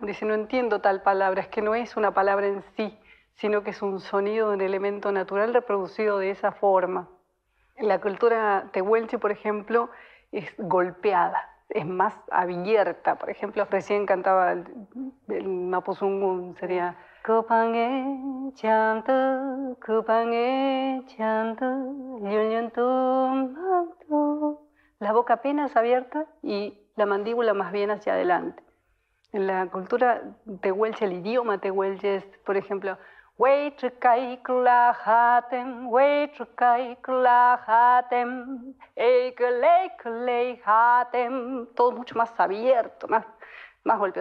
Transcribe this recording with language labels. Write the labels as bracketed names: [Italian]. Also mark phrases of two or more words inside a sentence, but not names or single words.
[Spanish] Dice, no entiendo tal palabra, es que no es una palabra en sí, sino que es un sonido, un elemento natural reproducido de esa forma. La cultura tehuelche, por ejemplo, es golpeada, es más abierta. Por ejemplo, recién cantaba el mapuzungún, sería [Mapuche] Kupange chanto, kupange chanto, [Spanish] la boca apenas abierta y la mandíbula más bien hacia adelante. En la cultura tehuelche, el idioma tehuelche es, por ejemplo, todo mucho más abierto, más golpeado.